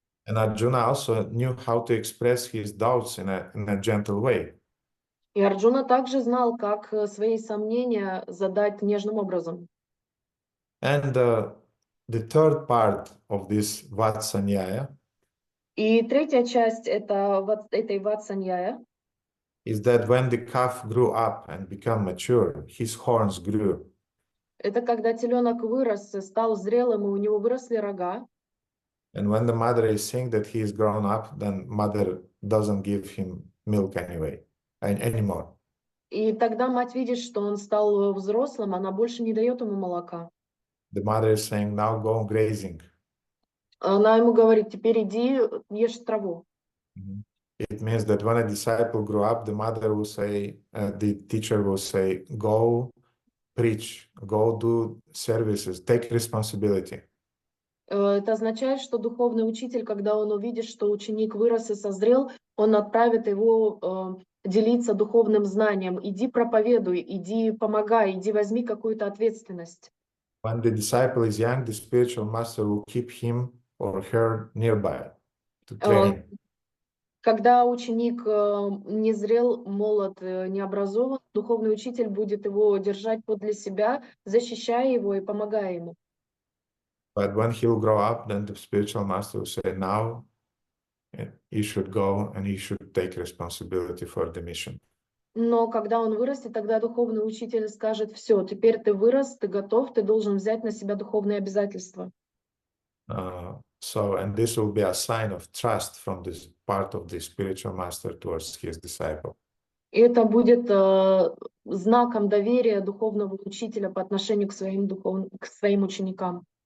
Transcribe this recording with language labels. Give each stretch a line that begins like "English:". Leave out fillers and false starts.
English: And Arjuna also knew how to express his doubts in a gentle way.
Russian: И Арджуна также знал, как свои сомнения задать нежным образом.
English: And the third part of this Vatsanyaya
Russian: И третья часть этой Ватсаньяя
English: is that when the calf grew up and became mature, his horns grew.
Russian: это когда теленок вырос, стал зрелым, и у него выросли рога.
English: And when the mother is seeing that he is grown up, then mother doesn't give him milk anymore.
Russian: И тогда мать видит, что он стал взрослым, она больше не дает ему молока.
English: The mother is saying, now go grazing.
Russian: Она ему говорит, теперь иди, ешь траву.
English: It means that when a disciple grew up, the mother will say, the teacher will say, go preach, go do services, take responsibility.
Russian: Это означает, что духовный учитель, когда он увидит, что ученик вырос и созрел, он отправит его делиться духовным знанием. Иди проповедуй, иди помогай, иди возьми какую-то ответственность.
English: When the disciple is young, the spiritual master will keep him or her nearby to train.
Russian: Когда ученик не зрел, молод, не образован, духовный учитель будет его держать подле себя, защищая его и помогая ему.
English: But when he'll grow up, then the spiritual master will say, now he should go and he should take responsibility for the mission.
Russian: Но когда он вырастет, тогда духовный учитель скажет, все, теперь ты вырос, ты готов, ты должен взять на себя духовные обязательства.
English: And this will be a sign of trust from this part of the spiritual master towards his disciple.
Russian: И это будет знаком доверия духовного учителя по отношению к своим ученикам.